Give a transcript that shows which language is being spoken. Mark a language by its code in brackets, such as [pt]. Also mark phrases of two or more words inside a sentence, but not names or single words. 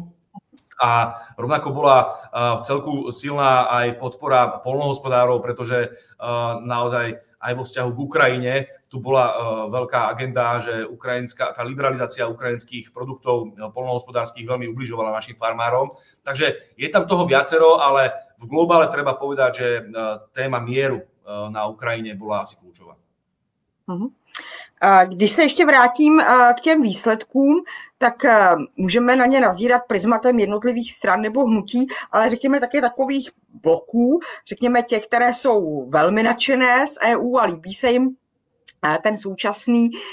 [sk] A rovnako bola v celku silná aj podpora poľnohospodárov, pretože naozaj aj vo vzťahu k Ukrajine tu bola veľká agenda, že tá liberalizácia ukrajinských produktov poľnohospodárskych veľmi ubližovala našim farmárom. Takže je tam toho viacero, ale v globále treba povedať, že téma mieru na Ukrajine bola asi kľúčová. [cs] Když se ještě vrátím k těm výsledkům, tak můžeme na ně nazírat prismatem jednotlivých stran nebo hnutí, ale řekněme také takových bloků, řekněme těch, které jsou velmi nadšené z EU a líbí se jim ten současný